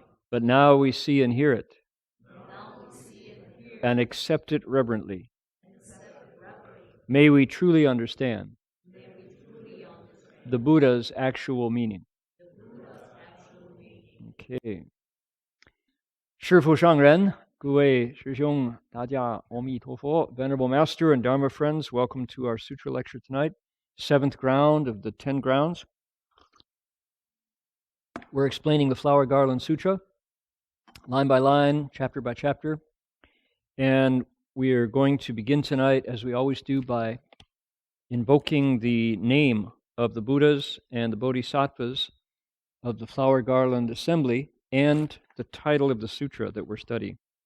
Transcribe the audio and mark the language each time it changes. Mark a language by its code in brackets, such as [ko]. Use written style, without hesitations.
[en] But now we see and hear it, and accept it reverently. May we truly understand the Buddha's actual meaning. Okay. [zh] 师父上人，各位师兄，大家阿弥陀佛。 [en] Venerable Master and Dharma friends, welcome to our Sutra lecture tonight. 7th ground of the 10 grounds. We're explaining the Flower Garland Sutra, line by line, chapter by chapter. And we are going to begin tonight, as we always do, by invoking the name of the Buddhas and the Bodhisattvas of the Flower Garland Assembly and the title of the sutra that we're studying.